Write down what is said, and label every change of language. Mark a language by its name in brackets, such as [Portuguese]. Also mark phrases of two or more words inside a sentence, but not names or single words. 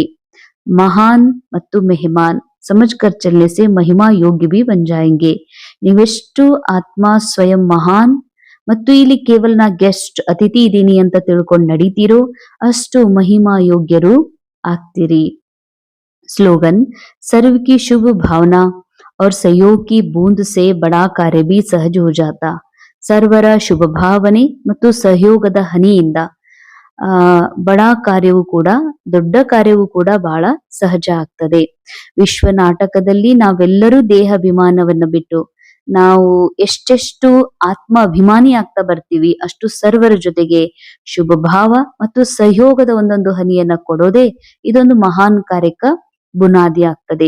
[Kannada] ಮಹಾನ್ ಮತ್ತು ಮೆಹಮಾನ್ [Hindi] समझ कर चलने से महिमा योग्य भी बन जाएंगे. [Kannada] ನೀವೆಷ್ಟು ಆತ್ಮ ಸ್ವಯಂ ಮಹಾನ್ ಮತ್ತು ಇಲ್ಲಿ ಕೇವಲ ನಾ ಗೆಸ್ಟ್ ಅತಿಥಿ ಇದ್ದೀನಿ ಅಂತ ತಿಳ್ಕೊಂಡು ನಡೀತೀರೋ ಅಷ್ಟು ಮಹಿಮಾ ಯೋಗ್ಯರು ಆಗ್ತೀರಿ. [Hindi] स्लोगन, सर्व की शुभ भावना और सहयोग की बूंद से बड़ा कार्य भी सहज हो जाता. [Kannada] ಸರ್ವರ ಶುಭ ಭಾವನೆ ಮತ್ತು ಸಹಯೋಗದ ಹನಿಯಿಂದ ಬಡ ಕಾರ್ಯವೂ ಕೂಡ, ದೊಡ್ಡ ಕಾರ್ಯವೂ ಕೂಡ ಬಹಳ ಸಹಜ ಆಗ್ತದೆ. ವಿಶ್ವ ನಾಟಕದಲ್ಲಿ ನಾವೆಲ್ಲರೂ ದೇಹಾಭಿಮಾನವನ್ನ ಬಿಟ್ಟು ನಾವು ಎಷ್ಟೆಷ್ಟು ಆತ್ಮ ಅಭಿಮಾನಿ ಆಗ್ತಾ ಬರ್ತೀವಿ ಅಷ್ಟು ಸರ್ವರ ಜೊತೆಗೆ ಶುಭ ಭಾವ ಮತ್ತು ಸಹಯೋಗದ ಒಂದೊಂದು ಹನಿಯನ್ನ ಕೊಡೋದೇ ಇದೊಂದು ಮಹಾನ್ ಕಾರ್ಯಕ್ಕೆ ಬುನಾದಿ ಆಗ್ತದೆ.